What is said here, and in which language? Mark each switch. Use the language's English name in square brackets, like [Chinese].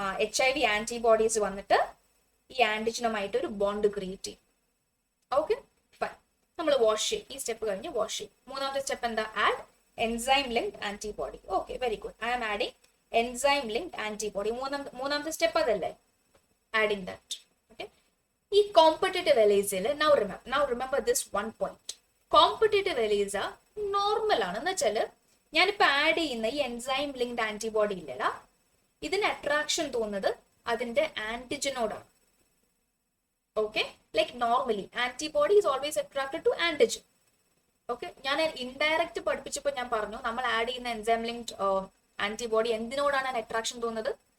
[Malayalam] HIV antibodies വന്നിട്ട് ഈ ആന്റിജനുമായിട്ട് ഒരു ബോണ്ട് ക്രിയേറ്റ് ചെയ്യും. Okay, fine. നമ്മൾ വാഷ് ചെയ്യും. ഈ സ്റ്റെപ്പ് കഴിഞ്ഞ് വാഷ് ചെയ്യും. മൂന്നാമത്തെ സ്റ്റെപ്പ് എന്താ? [English] Add enzyme linked antibody. Okay, very good, I am adding enzyme linked antibody. [Malayalam] മൂന്നാമത്തെ സ്റ്റെപ്പ് അതല്ലേ? Adding that. ഓക്കെ, ഈ competitive എലീസയിൽ [English] now remember this one point. [Malayalam] Competitive Elisa normal ആണ്. എന്ന് വെച്ചാൽ ഞാനിപ്പോ ആഡ് ചെയ്യുന്ന ഈ എൻസൈം ലിങ്ക്ഡ് ആന്റിബോഡി ഇല്ലടാ, ഇതിന് അട്രാക്ഷൻ തോന്നുന്നത് അതിന്റെ ആന്റിജനോടാണ്. [English] Okay, like normally antibody is always attracted to antigen. [Malayalam] Okay, ഞാൻ ഇൻഡയറക്റ്റ് പഠിപ്പിച്ചപ്പോൾ ഞാൻ പറഞ്ഞു നമ്മൾ ആഡ് ചെയ്യുന്ന എൻസൈം ലിങ്ക്ഡ് ആന്റിബോഡി എന്തിനോടാണ് അട്രാക്ഷൻ തോന്നുന്നത്?